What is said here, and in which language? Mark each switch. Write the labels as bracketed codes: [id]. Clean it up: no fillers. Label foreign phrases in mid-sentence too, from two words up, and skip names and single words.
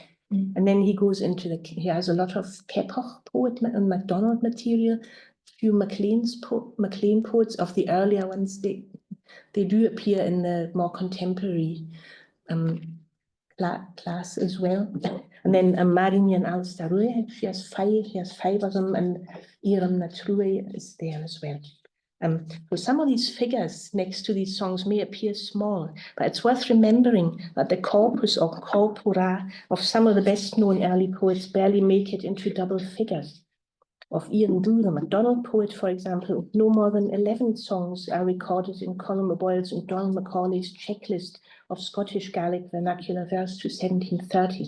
[en] And then he goes into he has a lot of Keppoch poet and MacDonald material, few MacLean poets of the earlier ones. They do appear in the more contemporary class as well. And then Marinian Alstarue, he has 5 of them, and a-riamh na true is there as well. So some of these figures next to these songs may appear small, but it's worth remembering that the corpus or corpora of some of the best known early poets barely make it into double figures. Of Ian Dhu, the MacDonald poet, for example, no more than 11 songs are recorded in Colm O'Boyle's and Donald Macaulay's checklist of Scottish Gaelic vernacular verse to 1730.